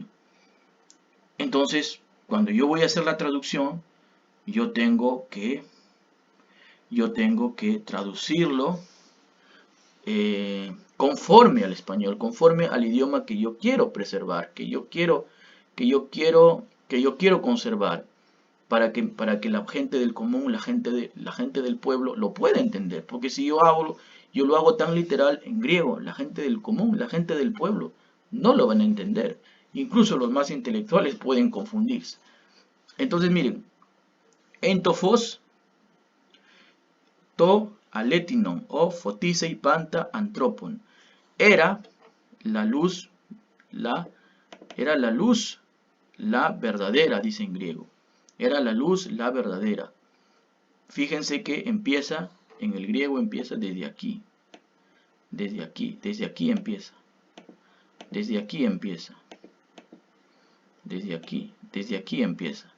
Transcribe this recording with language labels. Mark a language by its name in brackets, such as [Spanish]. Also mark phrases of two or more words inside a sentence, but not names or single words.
[Spanish] Entonces, cuando yo voy a hacer la traducción, yo tengo que traducirlo conforme al español, conforme al idioma que yo quiero preservar, que yo quiero conservar, para que la gente del común, la gente del pueblo lo pueda entender. Porque si yo lo hago tan literal en griego, la gente del común, la gente del pueblo, no lo van a entender. Incluso los más intelectuales pueden confundirse. Entonces miren, [Greek] ἦν τὸ φῶς τὸ ἀληθινὸν ὃ φωτίζει πάντα ἄνθρωπον. [Spanish] Era la luz, la verdadera, dice en griego. Era la luz, la verdadera. Fíjense que empieza, en el griego empieza desde aquí. Desde aquí empieza. Desde aquí empieza.